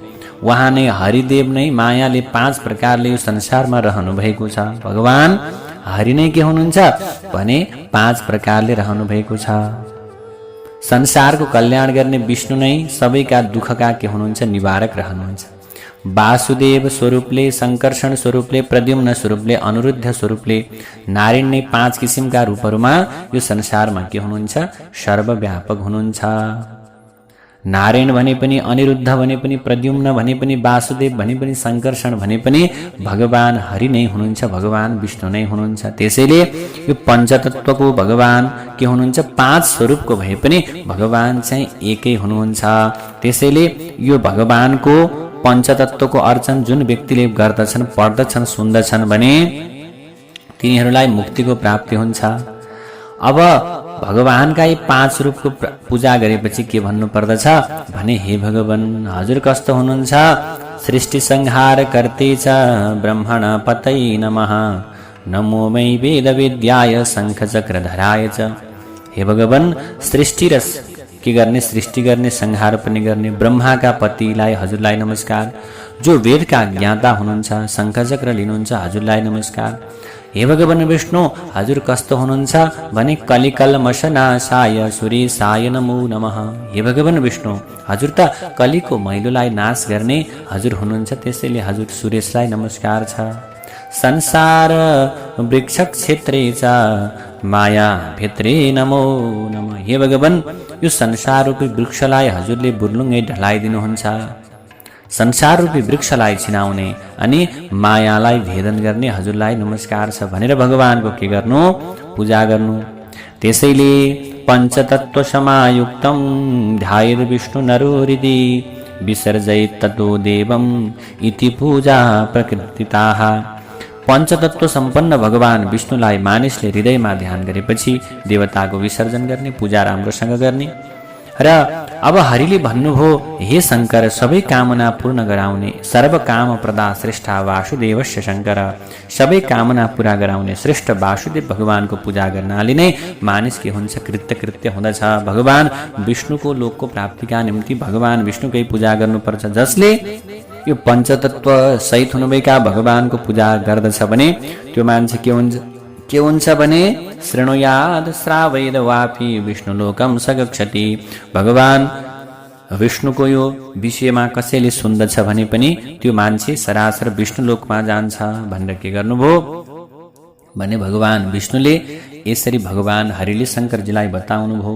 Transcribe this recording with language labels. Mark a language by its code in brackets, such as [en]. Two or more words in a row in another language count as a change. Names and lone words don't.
[ne] उहाँ नै हरिदेव नै मायाले 5 प्रकारले यो संसारमा रहनु भएको छ। भगवान हरि नै के हुनुहुन्छ भने 5 प्रकारले रहनु भएको छ। संसारको कल्याण गर्ने विष्णु नै सबैका दुःखका के हुनुहुन्छ निवारक रहनुहुन्छ। वासुदेव स्वरूपले, संकर्षण स्वरूपले, प्रद्युम्न स्वरूपले, अनिरुद्ध स्वरूपले नारायण नै 5 किसिमका रूपहरूमा यो संसारमा के हुनुहुन्छ सर्वव्यापक हुनुहुन्छ। नारायण भने पनि, अनिरुद्ध भने पनि, प्रद्युम्न भने पनि, वासुदेव भने पनि, संकर्षण भने पनि भगवान हरि नै हुनुहुन्छ, भगवान विष्णु नै हुनुहुन्छ। त्यसैले यो पञ्चतत्वको भगवान के हुनुहुन्छ 5 स्वरूपको भए पनि भगवान चाहिँ एकै हुनुहुन्छ। त्यसैले यो भगवानको पञ्चतत्वको अर्चन जुन व्यक्तिले गर्दछन्, पढ्दछन्, सुन्दछन् भने तिनीहरूलाई मुक्तिको प्राप्ति हुन्छ। अब भगवानका यी 5 रूपको पूजा गरेपछि के भन्नु पर्दछ भने हे भगवान हजुर कस्तो हुनुहुन्छ? [sa] सृष्टि संहार कर्ते च ब्रह्मण पतै नमः नमो मै वेद विद्याय शंख चक्रधराय च। [ne] हे भगवान सृष्टि र के गर्ने, सृष्टि गर्ने, संहार पनि गर्ने ब्रह्माका पतिलाई हजुरलाई नमस्कार। जो वेदका ज्ञाता हुनुहुन्छ, शंख चक्र लिनुहुन्छ हजुरलाई नमस्कार। हे भगवान विष्णु हजुर कस्तो हुनुहुन्छ भने [sa] कलिकल्मषनाशाय सुरेशाय नमो नमः। [ne] हे भगवान विष्णु हजुर त कलिको मैलोलाई नाश गर्ने हजुर हुनुहुन्छ, त्यसैले हजुर सुरेशलाई नमस्कार छ। [sa] संसार वृक्ष क्षेत्रे च माया भित्रे नमो नमः। [ne] हे भगवान यो संसार रूपी वृक्षलाई हजुरले बुर्लुङ्गै ढलाइदिनुहुन्छ। संसार रूपी वृक्षलाई छिनाउने अनि मायालाई भेदन गर्ने हजुरलाई नमस्कार छ भनेर भगवानको के गर्नु पूजा गर्नु। [sa] त्यसैले पञ्चतत्व समायुक्तं ध्यायेत् विष्णु नरो हृदि विसर्जयेत् ततो देवम् इति पूजा प्रकृतिताः। [ne] पञ्चतत्व सम्पन्न भगवान विष्णुलाई मानिसले हृदयमा ध्यान गरेपछि देवताको विसर्जन गर्ने, पूजा राम्रोसँग गर्ने। र अब हरिले भन्नुभयो हे शंकर सबै कामना पूर्ण गराउने [sa] सर्व काम प्रदा श्रेष्ठ वासुदेवस्य शंकर। [ne] सबै कामना पूरा गराउने श्रेष्ठ वासुदेव भगवानको पूजा गर्नाले नै मानिस के हुन्छ कृत्य हुँदछ। भगवान विष्णुको लोकको प्राप्तिका निम्ति भगवान विष्णुकै पूजा गर्नुपर्छ। जसले यो पञ्चतत्व सहित हुनुभएका भगवानको पूजा गर्दछ भने त्यो मान्छे के हुन्छ भने [sa] शृणुयाद श्रावयेद वापि विष्णुलोकम सगच्छति। [ne] भगवान विष्णुको यो विषयमा कसैले सुन्दछ भने पनि त्यो मान्छे सरासर विष्णुलोकमा जान्छ भनेर के गर्नुभयो भने भगवान विष्णुले यसरी भगवान हरिले शंकरजीलाई बताउनुभयो।